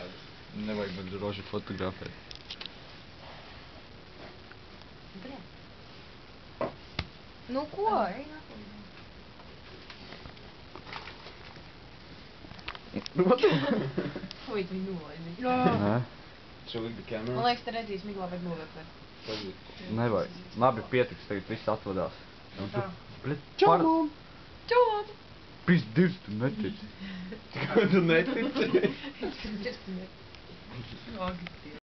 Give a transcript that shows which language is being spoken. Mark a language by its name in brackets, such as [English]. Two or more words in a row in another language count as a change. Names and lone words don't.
[Latvian] Nevajag man droši fotografēt. Nu ko? Ej Ui, tu viņu nolaidi. Nē, [English] Show the camera. [Latvian] Man liekas, te redzīs, Miglā vajag novērtēt. nevajag. Labi, pietiks, tagad viss atvadās. Nu tā. Čau! Čau, Ādi! Pizdirs, tu netici. Tu netici? Agri.